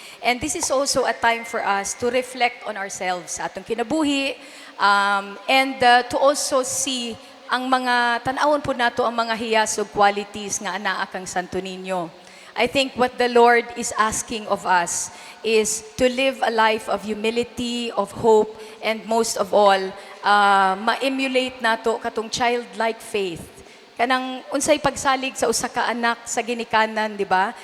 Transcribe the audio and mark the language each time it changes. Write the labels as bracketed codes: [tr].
[en] And this is also a time for us to reflect on ourselves [ceb] sa atong kinabuhi, [en] and to also see [ceb] ang mga tan-awon po nato ang mga hiyas ug [en] qualities [ceb] nga anaa kang [en] Santo Niño. I think what the Lord is asking of us is to live a life of humility, of hope, and most of all, [ceb] ma-emulate nato katong [en] childlike faith. [ceb] Kanang unsay pagsalig sa usa ka anak sa ginikanan, di ba?